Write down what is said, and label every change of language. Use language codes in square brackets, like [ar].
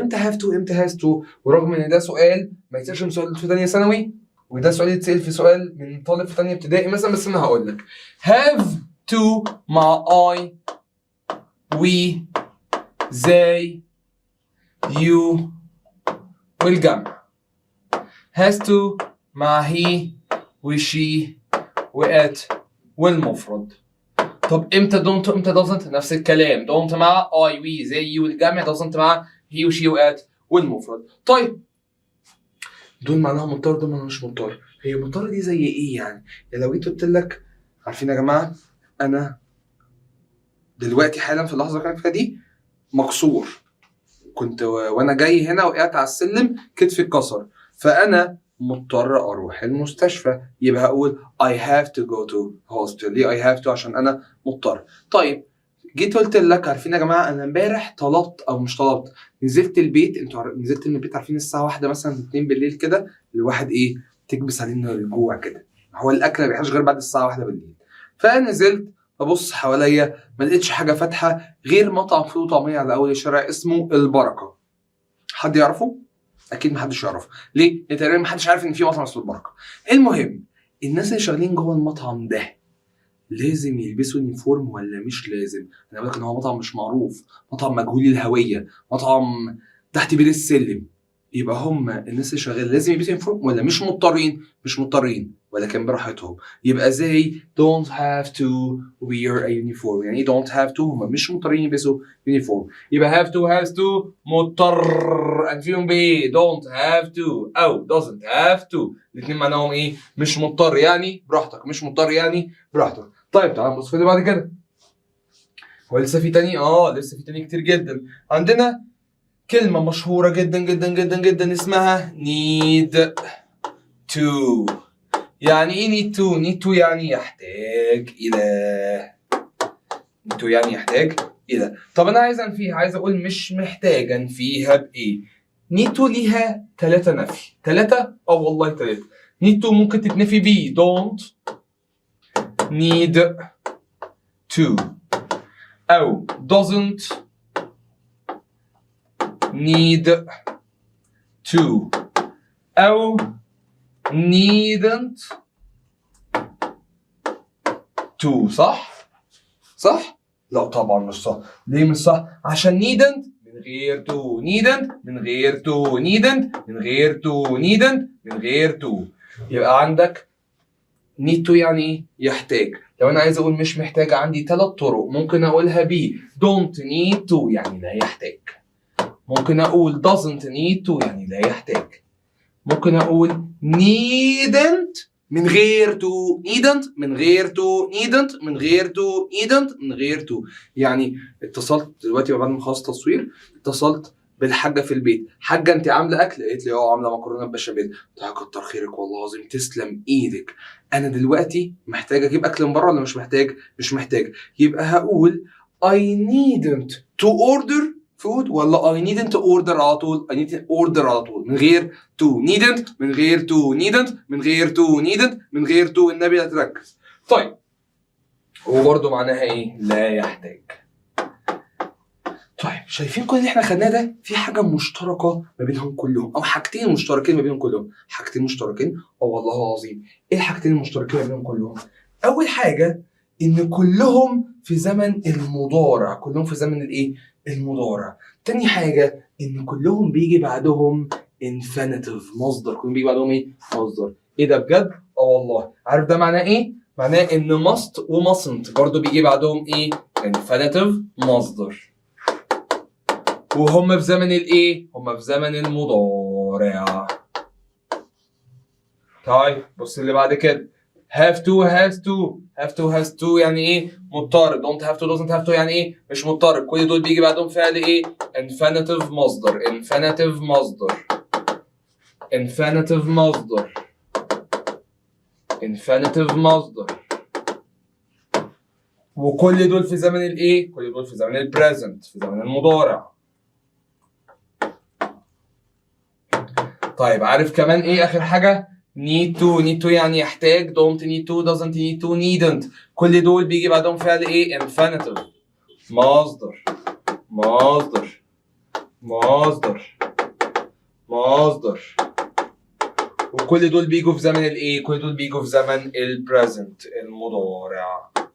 [ar] امتى have to امتى has to؟ ورغم ان ده سؤال ما يتسالش من سؤال في ثانيه ثانوي وده سؤال يتسال في سؤال من طالب في ثانيه ابتدائي مثلا، بس انا هقول لك have to مع I we they you والجمع. [en] has to مع he وshe وat والمفرد. [ar] طب امتى don't وامتى doesn't؟ نفس الكلام. [en] don't مع I we they you والجمع، doesn't مع he وشي وات والمفرد. [ar] طيب دول معناهم مضطر دول معناهم مش مضطر. هي مضطر دي زي ايه يعني؟ لو جيت قلت لك عارفين يا جماعه انا دلوقتي حالا في اللحظه اللي فيها دي مكسور، كنت وانا جاي هنا وقعت على السلم كتفي اتكسر، فانا مضطر اروح المستشفى. يبقى هقول [en] I have to go to hospital. [ar] ليه I have to؟ عشان انا مضطر. طيب جيت قلت لك عارفين يا جماعه انا امبارح طلبت او مش طلبت، نزلت البيت. انتوا نزلت من البيت عارفين الساعه 1 مثلا 2 بالليل كده الواحد ايه تكبس علينا الجوع كده، هو الاكل ما بيحتاجش غير بعد الساعه 1 بالليل. فنزلت ببص حواليا ما لقيتش حاجه فاتحه غير مطعم فول وطعميه على اول الشارع اسمه البركه. حد يعرفه؟ اكيد محدش يعرفه. ليه؟ تقريبا محدش عارف ان في مطعم اسمه البركه. المهم الناس اللي شغالين جوه المطعم ده لازم يلبسوا يونيفورم ولا مش لازم؟ انا بقول لك ان هو مطعم مش معروف، مطعم مجهول الهويه، مطعم تحت بير السلم. يبقى هم الناس اللي شغاله لازم يلبسوا يونيفورم ولا مش مضطرين؟ مش مضطرين ولكن براحتهم. يبقى [en] they don't have to wear a uniform. [ar] يعني don't have to هم مش مضطرين يلبسوا يونيفورم. [en] يبقى have to has to مضطر. انفيهم بايه؟ don't have to او doesn't have to. [ar] الاثنين معناهم ايه؟ مش مضطر يعني براحتك، مش مضطر يعني براحتك. طيب تعال نبص في اللي بعد كده. هو لسه في تاني؟ لسه في تاني كتير جدا. عندنا كلمة مشهورة جدا جدا جدا جدا اسمها need to. يعني ايه need to؟ need to يعني يحتاج إلى. need to يعني يحتاج إلى. طب أنا عايز أنفيها، عايز أقول مش محتاج أنفيها بإيه؟ need to ليها 3 نفي. 3؟ والله 3. [en] need to ممكن تتنفي بيه don't need to أو doesn't need to أو needn't to. [ar] صح؟ صح؟ لا طبعا مش صح. ليه مش صح؟ عشان needn't من غير to، needn't من غير to، needn't من غير to، needn't من غير to. يبقى عندك need to يعني ايه؟ يحتاج. لو انا عايز اقول مش محتاج عندي 3 طرق ممكن اقولها ب don't need to يعني لا يحتاج. ممكن اقول doesn't need to يعني لا يحتاج. ممكن اقول needn't من غير تو needn't، من غير تو needn't، من غير تو needn't، من غير تو. يعني اتصلت دلوقتي بعد ما خلصت تصوير، اتصلت بالحاجه في البيت، حاجه انت عامله اكل؟ قالت لي عامله مكرونه بشاميل. قلت لها كتر خيرك والله العظيم، تسلم ايدك. انا دلوقتي محتاج اجيب اكل من بره ولا مش محتاج؟ مش محتاج. [en] يبقى هقول I needn't to order food ولا I needn't to order على طول؟ I need to order على طول من غير to needn't، من غير to needn't، من غير to needn't، من غير to. [ar] النبي هتركز. طيب هو برضه معناها ايه؟ لا يحتاج. طيب شايفين كل اللي احنا خدناه ده في حاجه مشتركه ما بينهم كلهم، او حاجتين مشتركين ما بينهم كلهم. حاجتين مشتركين، والله العظيم. ايه الحاجتين المشتركين ما بينهم كلهم؟ اول حاجه ان كلهم في زمن المضارع، كلهم في زمن الايه؟ المضارع. تاني حاجه ان كلهم بيجي بعدهم infinitive، مصدر. كلهم بيجي بعدهم ايه؟ مصدر. ايه ده بجد؟ والله. عارف ده معناه ايه؟ معناه ان must و mustn't برضه بيجي بعدهم ايه؟ infinitive مصدر. وهم في زمن الايه؟ هم في زمن المضارع. طيب بص اللي بعد كده. [en] have to has to، have to has to يعني ايه؟ مضطرب. don't have to doesn't have to يعني ايه؟ مش مضطرب. [ar] كل دول بيجي بعدهم فعل ايه؟ infinitive مصدر، infinitive مصدر، infinitive مصدر، infinitive مصدر. وكل دول في زمن الايه؟ كل دول في زمن البريزنت، في زمن المضارع. طيب عارف كمان ايه اخر حاجه؟ need to، need to يعني يحتاج. [en] don't need to، doesn't need to، needn't. [ar] كل دول بيجي بعدهم فعل ايه؟ infinitive مصدر، مصدر، مصدر، مصدر. وكل دول بيجوا في زمن الايه؟ كل دول بيجوا في زمن البريزنت، المضارع.